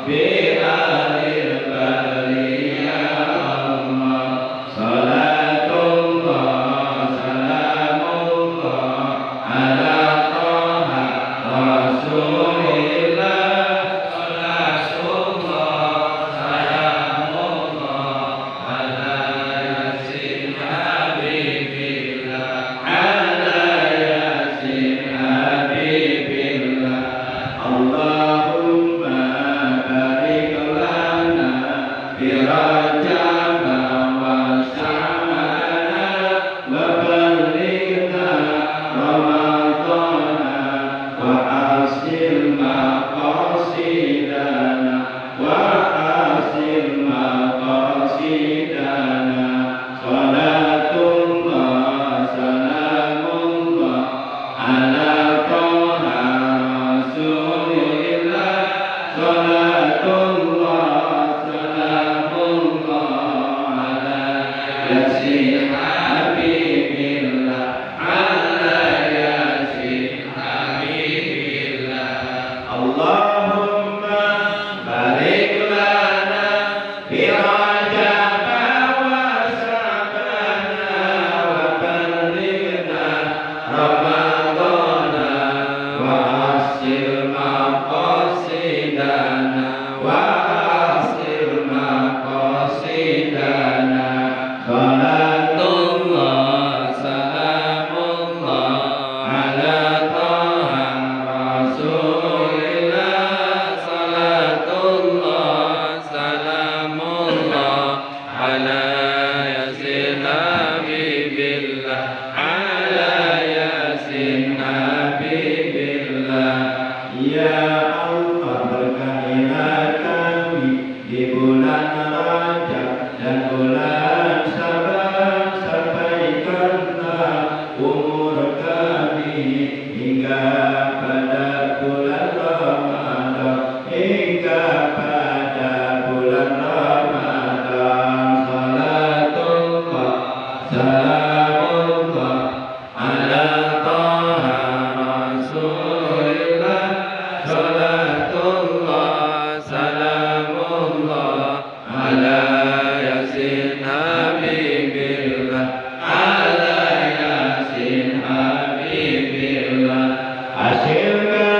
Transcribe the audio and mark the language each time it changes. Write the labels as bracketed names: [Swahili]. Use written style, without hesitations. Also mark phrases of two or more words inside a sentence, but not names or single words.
[Arabic] بعالي البرية الله. صلاة الله سلام الله على طه رسول الله. صلاة الله سلام الله على يس حبيب الله. على يس حبيب الله. اللهم بارك لنا في رجب وشعبان وبلغنا رمضانا وحصل مقاصدنا وحصل مقاصدنا. صلاة الله سلام الله على طه رسول الله. صلاة الله سلام الله على يس حبيب الله. على يس حبيب الله. اللهم بارك لنا في رجب وشعبان وبلغنا رمضانا وحصل مقاصدنا وحصل مقاصدنا. صلاة الله سلام الله على طه رسول الله. صلاة الله سلام الله على يس حبيب الله. على يس حبيب الله. يا الله, [Indonesian] berkahilah kami di bulan Rajab dan bulan Sya'ban. Sampaikanlah umur kami hingga pada bulan Ramadan. Hingga pada bulan Ramadan. [Arabic] صلاة الله سلام الله على طه رسول الله. صلاة الله سلام الله على يس حبيب الله. على يس حبيب الله. Hasil